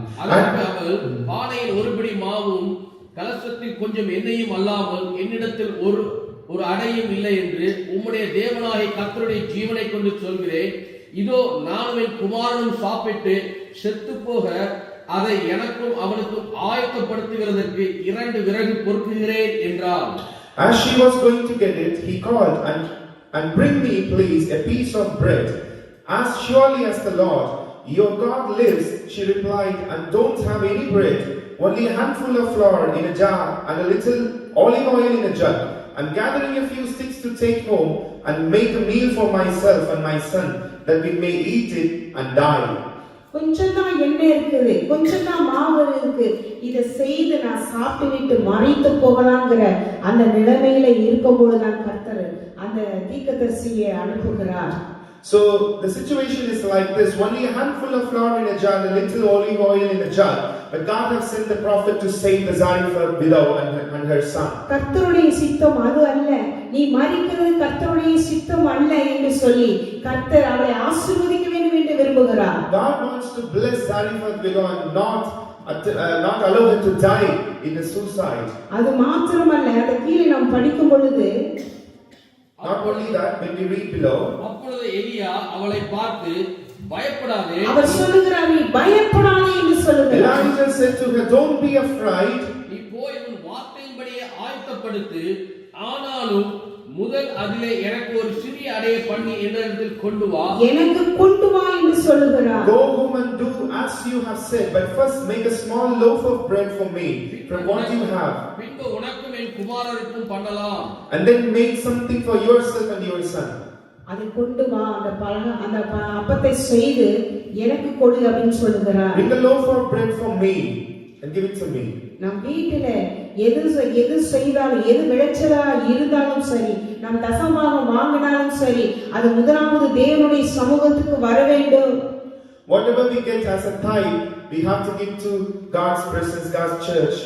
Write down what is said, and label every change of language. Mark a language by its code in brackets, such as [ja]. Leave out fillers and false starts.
[ta] அதற்கு அவள், பானையில் ஒரு பிடி மாவும் கலசத்தில் கொஞ்சம் எண்ணெயும் அல்லாமல் என்னிடத்தில் ஒரு அடையும் இல்லை என்று உம்முடைய தேவனாகிய கர்த்தருடைய ஜீவனை கொண்டு சொல்கிறேன். இதோ நானும் என் குமாரனும் சாப்பிட்டு செத்து போக அதை எனக்கும் அவனுக்கும் ஆயத்தப்படுத்துகிறதற்கு 2 விறகு பொறுக்குகிறேன் என்றான். [en] As she was going to get it, he called and bring me please a piece of bread. As surely as the Lord your God lives, she replied, and don't have any bread, only a handful of flour in a jar and a little olive oil in a jug. I'm gathering a few sticks to take home and make a meal for myself and my son, that we may eat it and die. [ta] கொஞ்சம் தான் எண்ணெய் இருக்குது, கொஞ்சம் தான் மாவு இருக்கு, இதை செய்து நான் சாப்பிட்டு விட்டு மரித்து போகலாங்கிற அந்த நிலைமையில இருக்கும்போது நான் கர்த்தர் அந்த தீர்க்கதரிசியை அனுப்புகிறார். [en] So the situation is like this: only a handful of flour in a jar and a little olive oil in a jug. But God has sent the prophet to save the Zarephath widow and her son. [ta] கர்த்தருடைய சித்தம் அது அல்ல, நீ மரிக்கிறது கர்த்தருடைய சித்தம் அல்ல என்று சொல்லி கர்த்தர் அவளை ஆசீர்வதிக்க வேண்டும் என்று விரும்புகிறார். [en] God wants to bless Zarephath widow and not allow her to die in a suicide. [ta] அது மாத்திரமல்ல, அந்த கீழே நாம் படிக்கும் பொழுது [en] Not only that, when we read below, [ta] அப்பொழுது எலியா அவளை பார்த்து, பயப்படாதே, அவர் சொல்லுகிறார், நீ பயப்படாதே என்று சொல்லுகிறார். [en] Elijah said to her, don't be afraid. [ta] நீ போய் உன் வார்த்தையின்படியே ஆயத்தப்படுத்து, ஆனாலும் முதல் அதிலே எனக்கு ஒரு சிறிய அடைய பண்ணி என்னிடத்தில் கொண்டு வா, எனக்கு கொண்டு வா என்று சொல்லுகிறார். [en] Go home and do as you have said, but first make a small loaf of bread for me from what you have, [ta] பின்பு உனக்கும் என் குமாரருக்கும் பண்ணலாம், [en] and then make something for yourself and your son. [ta] அதை கொண்டு வா, அந்த அப்பத்தை செய்து எனக்கு கொடு அப்படின்னு சொல்லுகிறார். [en] Bring a loaf of bread for me and give it to me. [ta] நம் வீட்டில எது செய்தாலும், எது விளைச்சலா இருந்தாலும் சரி, நம் தசமாக வாங்கினாலும் சரி, அது முதலாவது தேவனுடைய சமூகத்துக்கு வர வேண்டும். [en] Whatever we get as a tithe, we have to give to God's presence, God's church.